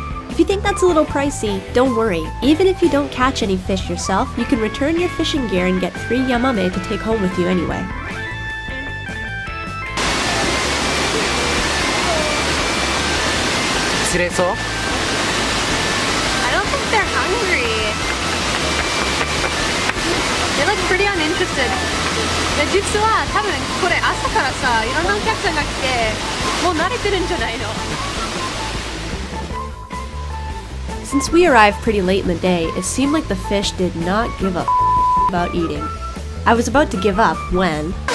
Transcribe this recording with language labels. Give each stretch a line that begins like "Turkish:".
English: If you think that's a little pricey, don't worry. Even if you don't catch any fish yourself, you can return your fishing gear and get 3 yamame to take home with you anyway. I don't think they're hungry. They look pretty uninterested.
Japanese: 実は多分これ朝からさ、いろんなお客さんが来て、もう慣れてるんじゃないの?
English: Since we arrived pretty late in the day, it seemed like the fish did not give a about eating. I was about to give up when...